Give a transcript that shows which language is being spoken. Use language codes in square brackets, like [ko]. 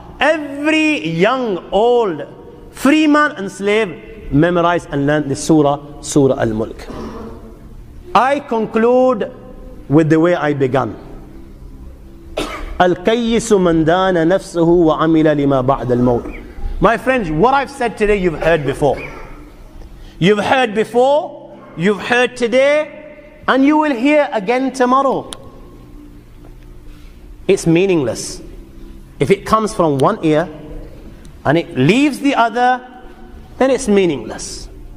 [en] Every young, old, free man and slave memorized and learned this surah, Surah Al-Mulk. I conclude with the way I began. [ar] الكيس من دان نفسه وعمل لما بعد الموت. [en] My friends, what I've said today you've heard before. You've heard before, you've heard today, and you will hear again tomorrow. It's meaningless. If it comes from one ear and it leaves the other, then it's meaningless.